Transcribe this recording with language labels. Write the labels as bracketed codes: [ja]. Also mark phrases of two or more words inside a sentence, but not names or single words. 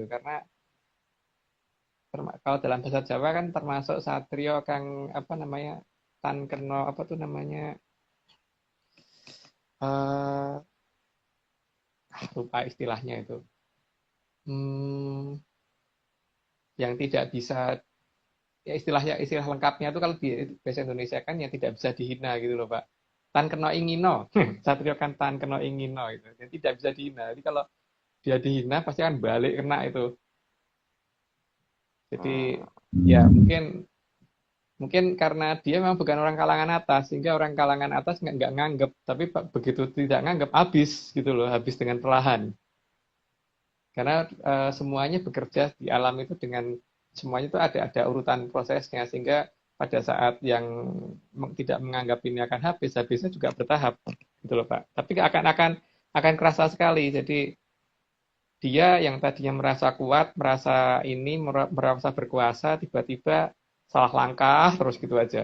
[id] Karena kalau dalam bahasa Jawa kan termasuk [jv] satrio kang [id] apa namanya [jv] tan keno [id] apa tuh namanya eh lupa istilahnya itu. Hmm, yang tidak bisa ya istilahnya istilah lengkapnya itu kalau di bahasa Indonesia kan yang tidak bisa dihina gitu loh Pak. [jv] Tan keno ingino. Satrio kan tan keno ingino itu. [id] Yang tidak bisa dihina. Jadi kalau dia dihina pasti akan balik kena itu. Jadi ya mungkin mungkin karena dia memang bukan orang kalangan atas sehingga orang kalangan atas nggak nganggep tapi begitu tidak nganggep habis gitu loh habis dengan perlahan karena semuanya bekerja di alam itu dengan semuanya itu ada urutan prosesnya sehingga pada saat yang tidak menganggap ini akan habisnya juga bertahap gitu loh Pak tapi akan kerasa sekali jadi dia yang tadinya merasa kuat merasa ini merasa berkuasa tiba-tiba salah langkah terus gitu aja.